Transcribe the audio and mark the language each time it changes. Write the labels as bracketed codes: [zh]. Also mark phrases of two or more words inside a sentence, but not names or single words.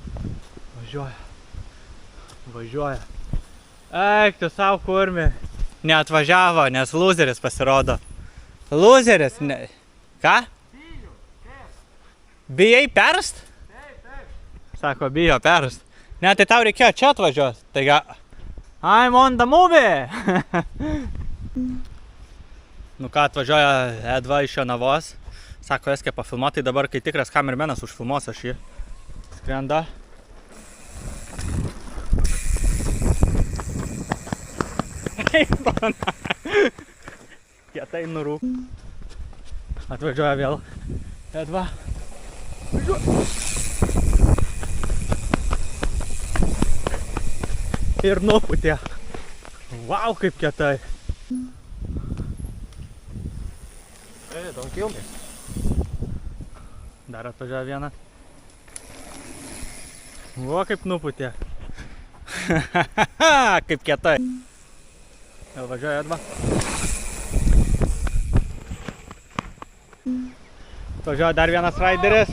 [lt] Eik, tu savo kurmi. Neatvažiavo, nes loseris pasirodo. Loseris? Ką? Bijai perst? Taip. Sako, bijo perst. Ne, tai tau reikėjo čia atvažiuoti. Taiga, [en] I'm on the movie. [lt] Nu ką, atvažiuoja Edva iš Jonavos. Sako, eskė pafilmuoti, tai dabar, kai tikras kamermenas užfilmuos aš jį. Skrenda. Kietai nurūk. Atvažiuoja vėl Edva. Ir nuputė. Vau, kaip kietai. [en] Hey, don't kill me. [lt] Dar atvažiuoja vienas. O, kaip nuputė. Kaip kietai. Vėl važiuoja Edva. Važiuoja dar vienas raideris.